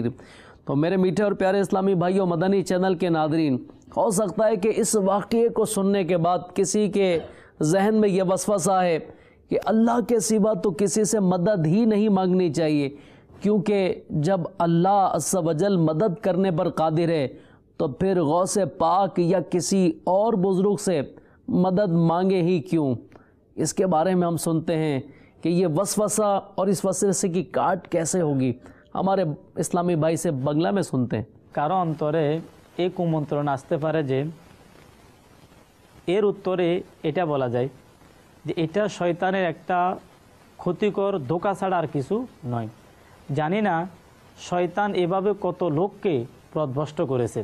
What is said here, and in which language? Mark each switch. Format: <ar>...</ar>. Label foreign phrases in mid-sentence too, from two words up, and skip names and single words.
<ur>تو میرے میٹھے اور پیارے اسلامی بھائیوں، مدنی چینل کے ناظرین، ہو سکتا ہے کہ اس واقعے کو سننے کے بعد کسی کے ذہن میں یہ وسوسہ ہے کہ اللہ کے سوا تو کسی سے مدد ہی نہیں مانگنی چاہیے، کیونکہ جب اللہ</ur> <ar>عز و جل</ar> <ur>مدد کرنے پر قادر ہے تو پھر غوث پاک یا کسی اور بزرگ سے مدد مانگے ہی کیوں۔ اس کے بارے میں ہم سنتے ہیں کہ یہ وسوسہ اور اس وسوسے کی کاٹ کیسے ہوگی، ہمارے اسلامی بھائی سے بنگلہ میں سنتے ہیں۔</ur> <bn>কারো অন্তরে এই কুমন্ত্রণা আসতে পারে যে এর উত্তরে এটা বলা যায় যে এটা শয়তানের একটা ক্ষতিকর ধোঁকা ছাড়া আর কিছু নয়। জানি না শয়তান এভাবে কত লোককে পথভ্রষ্ট করেছে।</bn>